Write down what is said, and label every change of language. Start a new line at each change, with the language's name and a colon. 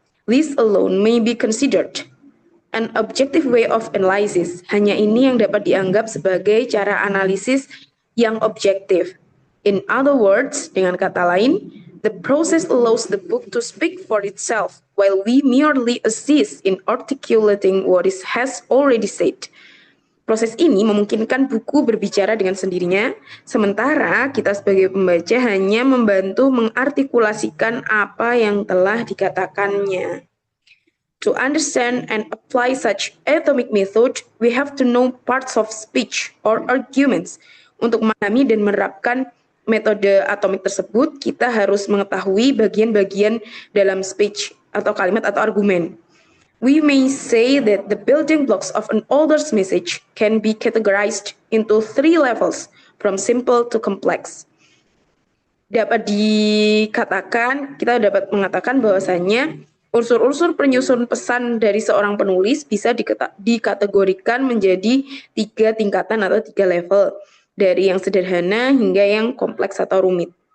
English: This alone may be considered an objective way of analysis.
Indonesian: Hanya ini yang dapat dianggap sebagai cara analisis yang objektif.
English: In other words,
Indonesian: dengan kata lain,
English: the process allows the book to speak for itself, while we merely assist in articulating what it has already said.
Indonesian: Proses ini memungkinkan buku berbicara dengan sendirinya, sementara kita sebagai pembaca hanya membantu mengartikulasikan apa yang telah dikatakannya.
English: To understand and apply such atomic method, we have to know parts of speech or arguments.
Indonesian: Untuk memahami dan menerapkan metode atomik tersebut, kita harus mengetahui bagian-bagian dalam speech atau kalimat atau argumen.
English: We may say that the building blocks of an author's message can be categorized into 3 levels, from simple to complex.
Indonesian: Dapat dikatakan, kita dapat mengatakan bahwasanya unsur-unsur penyusun pesan dari seorang penulis bisa dikategorikan menjadi 3 tingkatan atau 3 level, dari yang sederhana hingga yang kompleks atau rumit.